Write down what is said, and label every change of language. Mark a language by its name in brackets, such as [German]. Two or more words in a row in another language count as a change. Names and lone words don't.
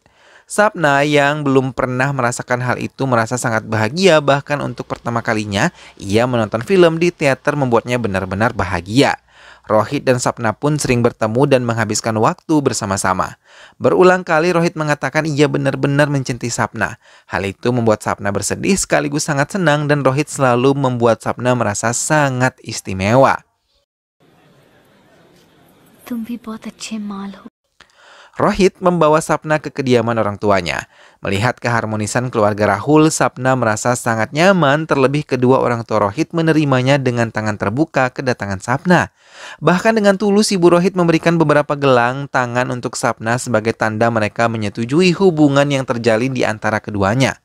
[Indonesian] Sapna yang belum pernah merasakan hal itu merasa sangat bahagia, bahkan untuk pertama kalinya ia menonton film di teater membuatnya benar-benar bahagia. Rohit dan Sapna pun sering bertemu dan menghabiskan waktu bersama-sama. Berulang kali Rohit mengatakan ia benar-benar mencintai Sapna. Hal itu membuat Sapna bersedih sekaligus sangat senang dan Rohit selalu membuat Sapna merasa sangat istimewa. [Hindi] तुम भी बहुत अच्छे माल हो। [Indonesian] Rohit membawa Sapna ke kediaman orang tuanya. Melihat keharmonisan keluarga Rahul, Sapna merasa sangat nyaman, terlebih kedua orang tua Rohit menerimanya dengan tangan terbuka kedatangan Sapna. Bahkan dengan tulus Ibu Rohit memberikan beberapa gelang tangan untuk Sapna sebagai tanda mereka menyetujui hubungan yang terjalin di antara keduanya.